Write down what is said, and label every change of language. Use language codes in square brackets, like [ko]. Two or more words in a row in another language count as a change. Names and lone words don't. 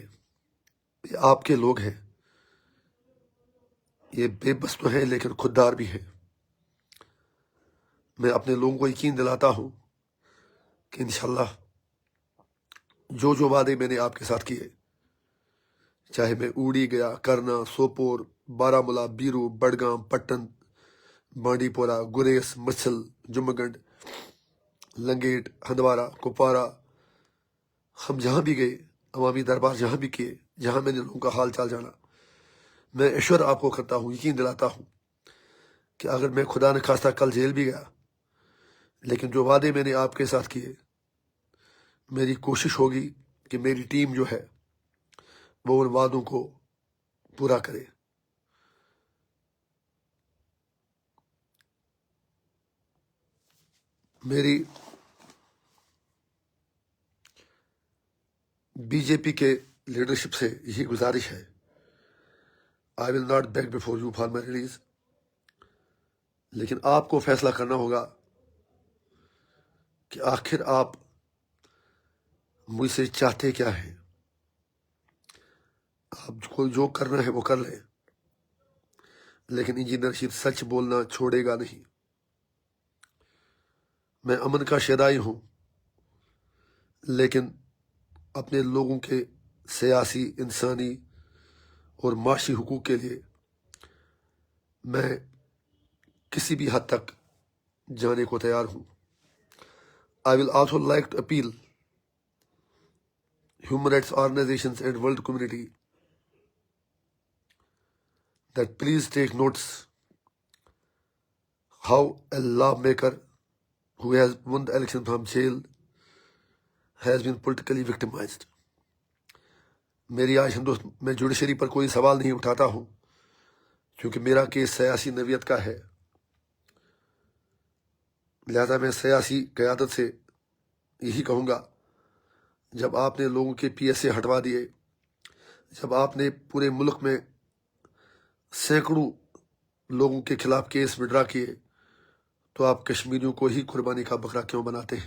[ur] یہ آپ کے لوگ ہیں، یہ بے بس تو ہیں لیکن خوددار بھی ہیں۔ میں اپنے لوگوں کو یقین دلاتا ہوں کہ انشاءاللہ جو جو وعدے میں نے آپ کے ساتھ کیے، چاہے میں اوڑی گیا، کرنا، سوپور، بارہ مولہ، بیرو، بڈگام، پٹن، بانڈی پورہ، گریس، مچھل، جموں گنڈ، لنگیٹ، ہندوارہ، کپوارہ، ہم جہاں بھی گئے، عوامی دربار جہاں بھی کیے، جہاں میں نے لوگوں کا حال چال جانا، میں ایشور آپ کو کرتا ہوں، یقین دلاتا ہوں کہ اگر میں خدا نخواستہ کل جیل بھی گیا، لیکن جو وعدے میں نے آپ کے ساتھ کیے، میری کوشش ہوگی کہ میری ٹیم جو ہے وہ ان وعدوں کو پورا کرے۔ میری بی جے پی کے لیڈرشپ سے یہی گزارش ہے، [en] I will not beg before you for my release. [ur] لیکن آپ کو فیصلہ کرنا ہوگا کہ آخر آپ مجھ سے چاہتے کیا ہیں. آپ کو جو کرنا ہے وہ کر لیں، لیکن انجینئر رشید سچ بولنا چھوڑے گا نہیں. میں امن کا شیدائی ہوں، لیکن اپنے لوگوں کے سیاسی، انسانی اور معاشی حقوق کے لیے میں کسی بھی حد تک جانے کو تیار ہوں. [en] I will also like to appeal human rights organizations and world community that please take notice how a lawmaker who has won the election from jail has been politically victimized. [ur] میری آج میں جوڈیشری پر کوئی سوال نہیں اٹھاتا ہوں کیونکہ میرا کیس سیاسی نوعیت کا ہے. لہذا میں سیاسی قیادت سے یہی کہوں گا، جب آپ نے لوگوں کے پی ایس اے ہٹوا دیے، جب آپ نے پورے ملک میں سینکڑوں لوگوں کے خلاف کیس وڈرا کیے، تو آپ کشمیریوں کو ہی قربانی کا بکرا کیوں بناتے ہیں؟